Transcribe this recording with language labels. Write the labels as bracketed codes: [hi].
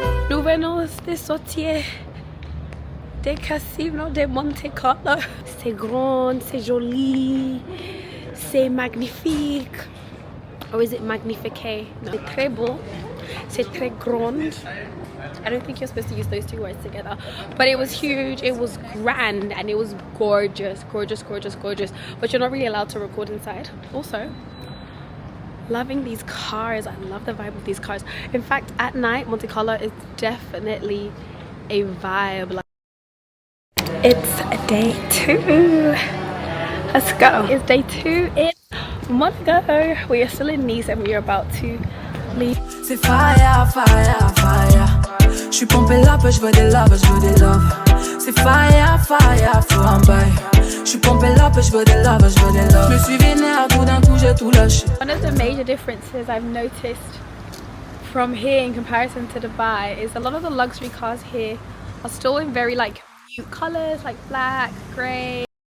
[fr] Nous venons de sortir des casinos de Monte Carlo. C'est grand, c'est joli, c'est magnifique. [en] Or is it magnifique? No. [fr] C'est très beau, c'est très grand. [en] I don't think you're supposed to use those 2 words together. But it was huge, it was grand, and it was gorgeous, gorgeous, gorgeous, gorgeous. But you're not really allowed to record inside. Also, loving these cars. I love the vibe of these cars. In fact, at night, Monte Carlo is definitely a vibe. It's day 2. Let's go. It's day 2 in Monaco. We are still in Nice and we are about to leave. [fr] C'est fire, fire, fire. J'suis pompé là, j'veux des love, j'veux des love. C'est fire, fire, faut un bail. J'suis pompé là, j'veux des love, j'veux des love. J'me suis vénère, tout d'un coup j'ai tout lâché. [en] One of the major differences I've noticed from here in comparison to Dubai is a lot of the luxury cars here are still in very like mute colors, like black, grey.